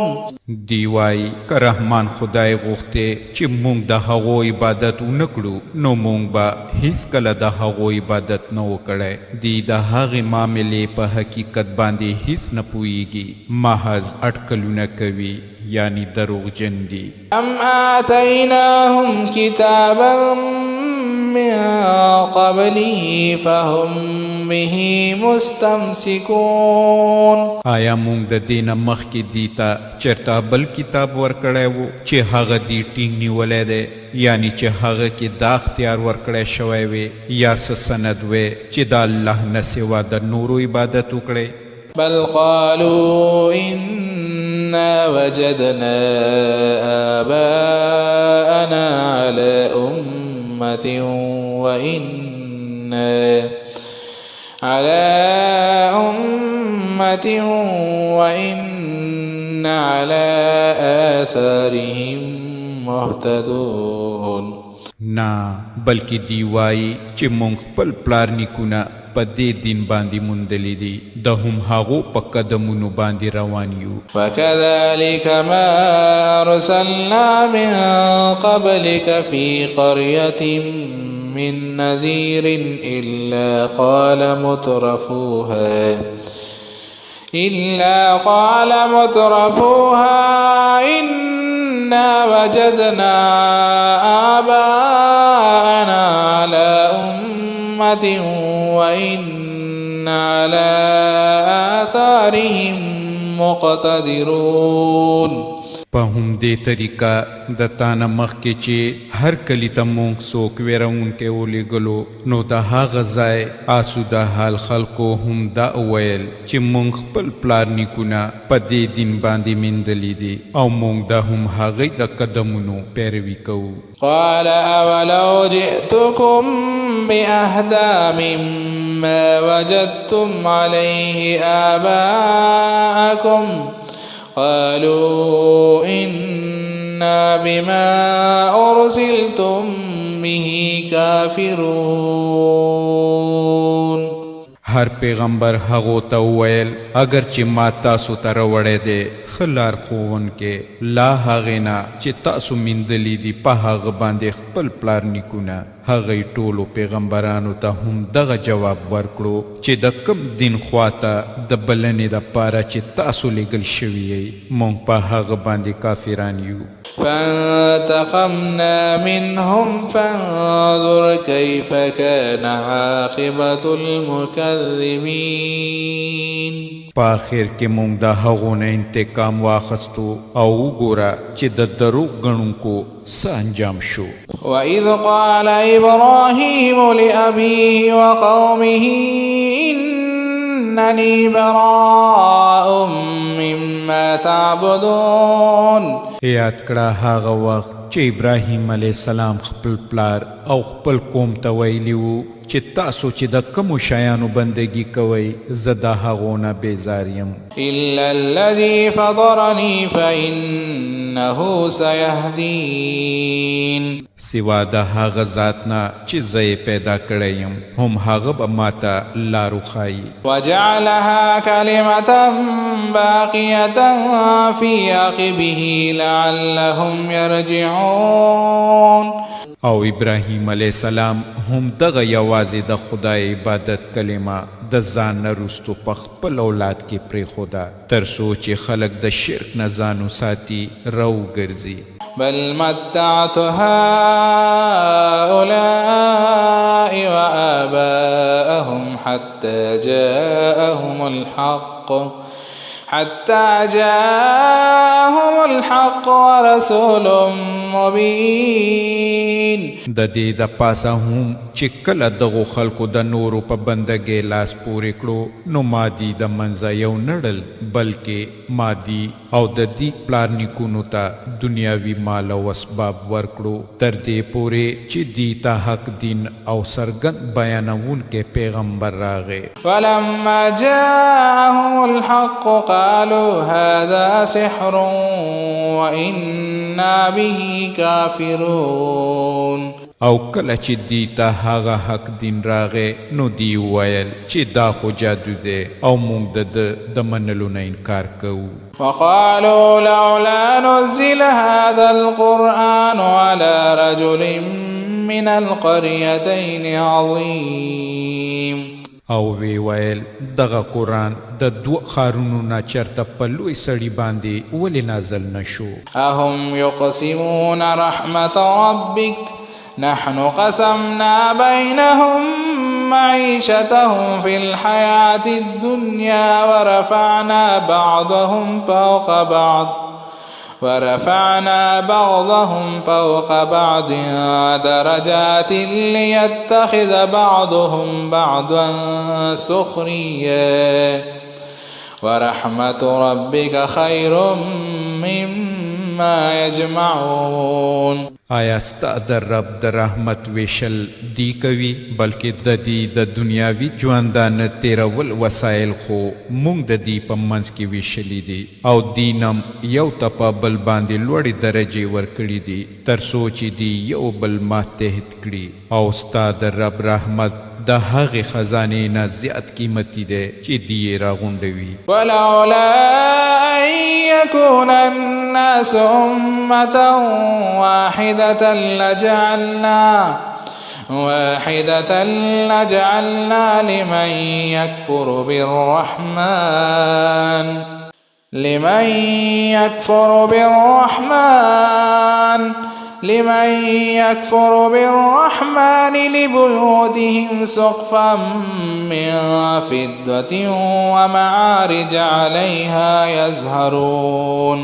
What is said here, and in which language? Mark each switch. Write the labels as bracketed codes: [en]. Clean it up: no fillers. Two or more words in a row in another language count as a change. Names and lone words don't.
[ps] دی وای که رحمان خدای غوښته چې مونږ د هغو عبادت ونکړو نو مونږ به هیڅ کله د هغو عبادت نه وکړی. دی د هغې معاملې په حقیقت باندې هیڅ نه پوهیږي محض اټکلونه کوي یعنی دروغجن دي. [ar] أم آتيناهم كتابا من قبله فهم به مستمسكون. [ps] آیا مونږ د دینه مخکې دیتا چرته بل کتاب ورکړی و چې هغه دی ټینګ نیولی دی یعنی چې هغه کې دا اختیار ورکړی شوی وي یا څه سند وی چې د الله نه سوا د نورو عبادت وکړي؟ [ar] بل قالوا إنا وجدنا آباءنا على أمة وإن على آثارهم مهتدون. [ps] نا بلکې دی وایي چې مونږ خپل پلار نیکونه په دې دین باندې موندلی دي د هم هغو په قدمونو باندې روان یو. [ar] وكذلك ما أرسلنا من قبلك في قرية من نذير إلا قال مترفوها إنا وجدنا آباءنا على أمة وإن على آثارهم مقتدرون. [ps] په همدې طریقه د تانه مخکې چې هر کلي ته مونږ څوک ویرونکی ولیږلو نو د هغه ځای آسوده حال خلکو هم دا وویل چې مونږ خپل پلار نیکونه په دې دین باندې میندلي دي او مونږ د هم هغې د قدمونو پیروي کوو. [ar] قال أولو جئتكم بأهدى مما وجدتم عليه آباءكم قالوا إنا بما أرسلتم به كافرون. [ps] هر پیغمبر هغو ته وویل اگر چې ما تاسو ته راوړی دی ښه لار ښوونکی لا هغې نه چې تاسو میندلي دي په هغه باندې خپل پلار نیکونه هغې ټولو پیغمبرانو ته هم دغه جواب ورکړو چې د کم دین خواته د بلنې دپاره چې تاسو لیږل شوي یئ موږ په هغه باندې کافران یو [ar] فانتقمنا منهم فانظر كيف كان عاقبة المكذبين [ps] په آخر کې موږ د هغو نه انتقام واخستو او وګوره چې د دروغ ګڼونکو څه انجام شو [ar] وإذ قال إبراهيم لأبيه وقومه إنني براء مما تعبدون [ps] یاد کړه هغه وخت چې ابراهیم [ar] علیه السلام [ps] خپل پلار او خپل قوم ته ویلي وو چې تاسو چې د کومو شیانو بندگی کوئ زه د هغو نه بیزار یم [ar] إلا الذي فطرني فإنه سيهدين [ps] سوا د هغه ذات نه چې زه یې پیدا کړی یم هم هغه به ماته لار وښایي [ar] وجعلها كلمة باقية في عقبه لعلهم يرجعون [ps] او ابراهیم [ar] علیه السلام [ps] هم دغه یوازې د خدای عبادت کلمه د ځان نه وروستو په خپل اولاد کې پرېښوده تر څو چې خلک د شرک نه ځان وساتي راوګرځي [ar] بل متعت هؤلاء وآباءهم حتى جاءهم الحق ورسول مبين [ps] د دې د پاسه هم چې کله دغو خلکو د نورو په بندګۍ لاس پورې کړو نو مادي د منځه یو نړل بلکې مادي او د دې پلار نیکونو ته دنیاوي مال او اسباب ورکړو تر دې پورې چې دې ته حق دین او سرګند بیانونکی پیغمبر راغی [ar] ولما جاءهم الحق قالوا هذا سحر وإنا به كافرون [ps] او کله چې دی ته هغه حق دین راغی نو دی ویل چې دا خو جادو دی او موږ د منلو نه انکار کوو [ar] وقالوا لولا نزل هذا القرآن على رجل من القريتين عظيم [ps] او وی ویل دغه قرآن د دوه ښارونو نه چرته په لوی سړي باندې ولې نازل نشو [ar] اهم يقسمون رحمة ربك نحن قسمنا بينهم معيشتهم في الحياة الدنيا ورفعنا بعضهم فوق بعض درجات ليتخذ بعضهم بعضا سخريا ورحمة ربك خير مما يجمعون [ps] آیا ستا د رب د رحمت ویشل دی کوي بلکې د دې د دنیاوي ژوندانه تیرول وسایل خو موږ د دې په منځ کې ویشلی دي او دینم یو ته په بل باندې لوړې درجې ورکړي دي تر څو چې دی یو بل ماتحت کړي او ستا د رب رحمت د هغې خزانې نه زیات قیمتي دی چې دی یې راغونډوي [ar] ولولا أن يكون الناس أمة واحدة لجعلنا لمن يكفر بالرحمن لبيوتهم سقفا من فضة ومعارج عليها يظهرون